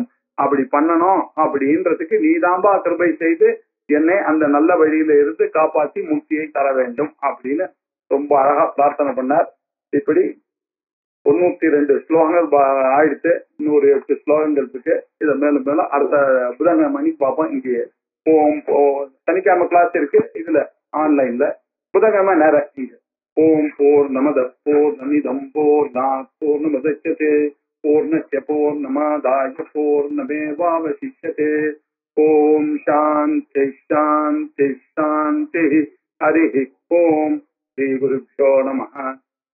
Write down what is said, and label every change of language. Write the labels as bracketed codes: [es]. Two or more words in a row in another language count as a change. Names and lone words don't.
[ta] அப்படி பண்ணணும் அப்படின்றதுக்கு நீதாம்பா கிருபை செய்து என்னை அந்த நல்ல வழியில இருந்து காப்பாற்றி முக்தியை தர வேண்டும் அப்படின்னு ரொம்ப அழகா பிரார்த்தனை பண்ணார். இப்படி 92 ஸ்லோகங்கள் ஆயிடுத்து. 108 ஸ்லோகங்கள் இருக்கு. இதை மேலும் மேலும் அடுத்த புதன்கிழமை பார்ப்போம். இங்கே சனிக்கிழமை கிளாஸ் இருக்கு இதுல ஆன்லைன்ல, புதன்கிழமை நேரம் இங்க. [sa] ॐ पूर्णमद पूर्णमिदं पूर्णात् पूर्णमुदच्यते पूर्णस्य पूर्णमादाय पूर्णमेवावशिष्यते. ॐ शान्ति शान्ति शान्ति. हरि ॐ। श्री गुरुभ्यो नमः.